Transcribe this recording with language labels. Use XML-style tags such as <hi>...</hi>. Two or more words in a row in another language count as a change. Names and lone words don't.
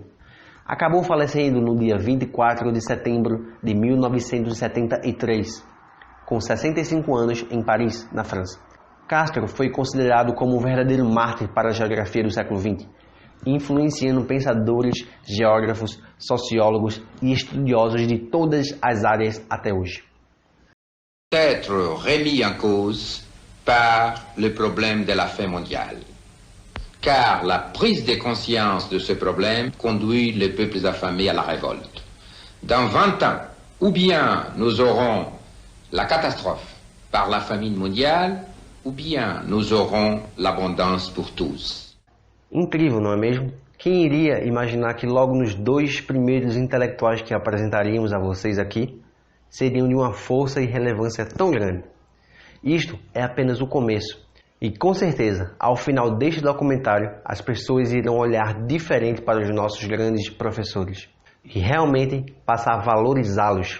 <pt>Acabou falecendo no dia 24 de setembro de 1973, com 65 anos, em Paris, na França. Castro foi considerado como um verdadeiro mártir para a geografia do século XX, influenciando pensadores, geógrafos, sociólogos e estudiosos de todas as áreas até hoje.</pt> <fr>Être remis en cause par le problème de la faim mondiale. Car la prise de conscience de ce problème conduit les peuples affamés à la révolte. Dans 20 ans, ou bien nous aurons la catastrophe par la famine mondiale, ou bien nous aurons l'abondance pour tous.</fr> <pt>Incrível, não é mesmo? Quem iria imaginar que logo nos 2 primeiros intelectuais que apresentaríamos a vocês aqui seriam de uma força e relevância tão grande? Isto é apenas o começo. E com certeza, ao final deste documentário, as pessoas irão olhar diferente para os nossos grandes professores e realmente passar a valorizá-los.</pt>